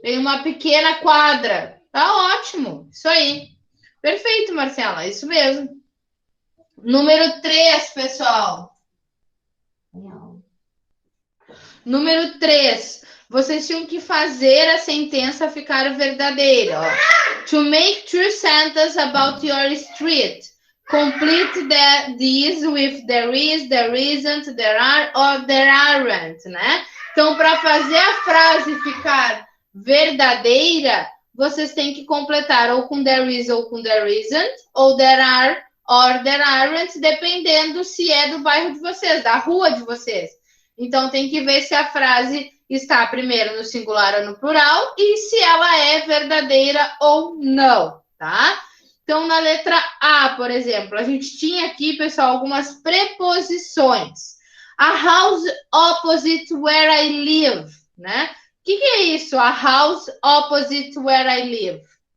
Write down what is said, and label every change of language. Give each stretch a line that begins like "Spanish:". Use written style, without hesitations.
Portuguese: Tem uma pequena quadra. Tá ótimo. Isso aí. Perfeito, Marcela. Isso mesmo. Número 3, pessoal. Número 3. Vocês tinham que fazer a sentença ficar verdadeira. Ó.
English: To make true sentence about your street. Complete these with there is, there isn't, there are or there aren't, né?
Portuguese: Então, para fazer a frase ficar verdadeira, vocês têm que completar ou com there is ou com there isn't, ou there are or there aren't, dependendo se é do bairro de vocês, da rua de vocês. Então, tem que ver se a frase está primeiro no singular ou no plural e se ela é verdadeira ou não, tá? Então, na letra A, por exemplo, a gente tinha aqui, pessoal, algumas preposições.
English: A house opposite where I live, né?
Portuguese: O que é isso?
English: A house opposite where I live.